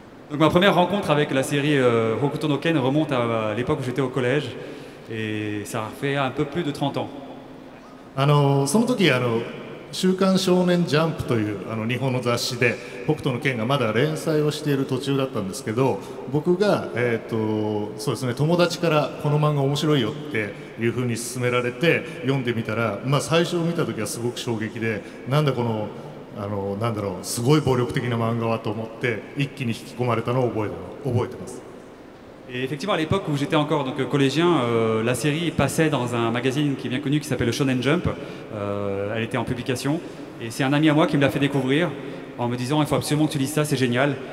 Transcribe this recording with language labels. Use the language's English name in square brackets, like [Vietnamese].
[French] Donc ma première rencontre avec la série Hokuto no Ken remonte à l'époque où j'étais au collège et ça fait un peu plus de 30 ans. [Japanese] その時週刊少年ジャンプという日本の雑誌で北斗の拳がまだ連載をしている途中だったんですけど、僕が、そうですね、友達からこの漫画面白いよっていうふうに勧められて読んでみたら、最初見た時はすごく衝撃で、なんだこのなんだろう、すごい暴力的な漫画はと思って一気に引き込まれたのを覚えてます。 [French] Et effectivement, à l'époque où j'étais encore donc, collégien, la série passait dans un magazine qui est bien connu qui s'appelle le Shonen Jump. Elle était en publication. Et c'est un ami à moi qui me l'a fait découvrir en me disant il faut absolument que tu lises ça, c'est génial.